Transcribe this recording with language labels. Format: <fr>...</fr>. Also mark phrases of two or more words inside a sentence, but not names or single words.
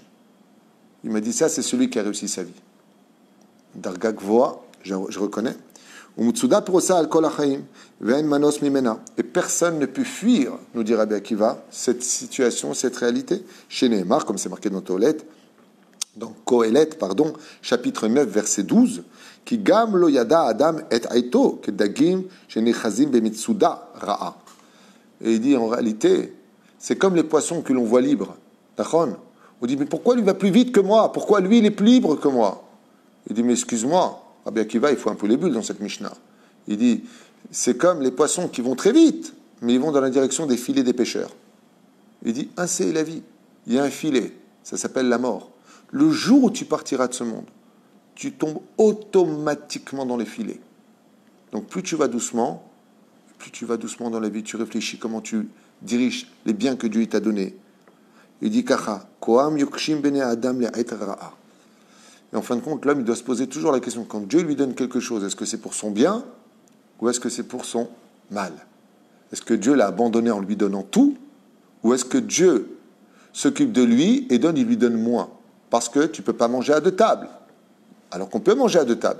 <fr>Il m'a dit, ça c'est celui qui a réussi sa vie.</fr> <he>דרגה גבוהה,</he> <fr>je reconnais. Et personne ne peut fuir, nous dit Rabbi Akiva, cette situation, cette réalité. Chez Nehemar, comme c'est marqué dans Toilette, dans Kohelet, chapitre 9, verset 12,</fr> <he>כי גם לא ידע האדם את עתו כדגים שנאחזים במצודה רעה.</he> <fr>Et il dit en réalité, c'est comme les poissons que l'on voit libres. D'accord? On dit mais pourquoi lui va plus vite que moi? Pourquoi lui il est plus libre que moi? Il dit mais excuse-moi, Rabbi Akiva il faut un peu les bulles dans cette Mishnah. Il dit c'est comme les poissons qui vont très vite, mais ils vont dans la direction des filets des pêcheurs. Il dit ainsi est la vie. Il y a un filet, ça s'appelle la mort. Le jour où tu partiras de ce monde, tu tombes automatiquement dans les filets. Donc plus tu vas doucement dans la vie, tu réfléchis comment tu diriges les biens que Dieu t'a donnés. Il dit Kacha,</fr> <he>כהם יוקשים בני האדם לעת רעה.</he> <fr>Et en fin de compte, l'homme il doit se poser toujours la question, quand Dieu lui donne quelque chose, est-ce que c'est pour son bien ou est-ce que c'est pour son mal? Est-ce que Dieu l'a abandonné en lui donnant tout ou est-ce que Dieu s'occupe de lui et il lui donne moins? Parce que tu ne peux pas manger à deux tables. Alors qu'on peut manger à deux tables.</fr>